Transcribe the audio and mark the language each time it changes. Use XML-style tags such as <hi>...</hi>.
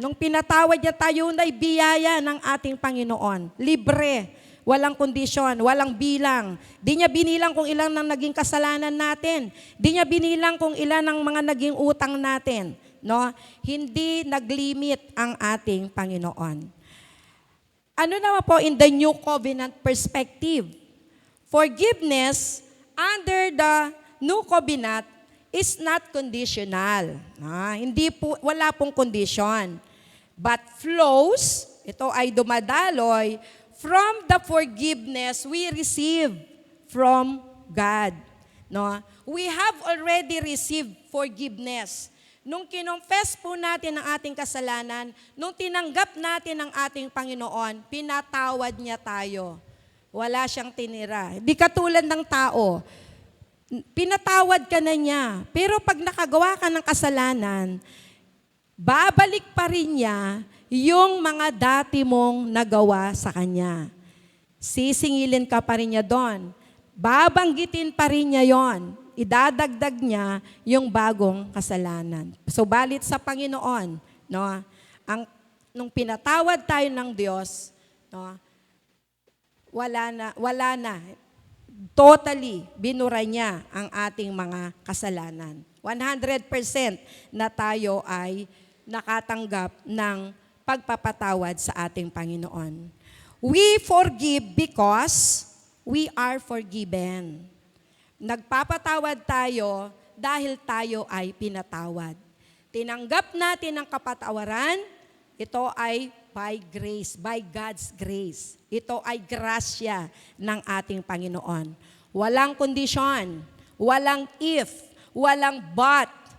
<tl>Nung pinatawad niya tayo, ay biyaya ng ating Panginoon. Libre. Walang kondisyon, walang bilang. Di niya binilang kung ilan ang naging kasalanan natin. Di niya binilang kung ilan ang mga naging utang natin. No? Hindi naglimit ang ating Panginoon. Ano naman po</tl> <en>in the New Covenant perspective? Forgiveness under the New Covenant is not conditional.</en> <tl>Hindi po, wala pong</tl> <en>condition. But flows,</en> <tl>ito ay dumadaloy,</tl> <en>from the forgiveness we receive from God. No? We have already received forgiveness.</en> <tl>Nung kinonfess po natin ang ating kasalanan, nung tinanggap natin ang ating Panginoon, pinatawad niya tayo. Wala siyang tinira. Di katulad ng tao. Pinatawad ka na niya. Pero pag nakagawa ka ng kasalanan, babalik pa rin niya yung mga dati mong nagawa sa Kanya. Sisingilin ka pa rin niya doon. Babanggitin pa rin niya yon. Idadagdag niya yung bagong kasalanan. So, balit sa Panginoon, no, nung pinatawad tayo ng Diyos, no, wala na. Totally, binura niya ang ating mga kasalanan. 100% na tayo ay nakatanggap ng pagpapatawad sa ating Panginoon.</tl> <en>We forgive because we are forgiven.</en> <tl>Nagpapatawad tayo dahil tayo ay pinatawad. Tinanggap natin ang kapatawaran, ito ay</tl> <en>by grace, by God's grace.</en> <tl>Ito ay grasya ng ating Panginoon. Walang kondisyon, walang if, walang but.</tl>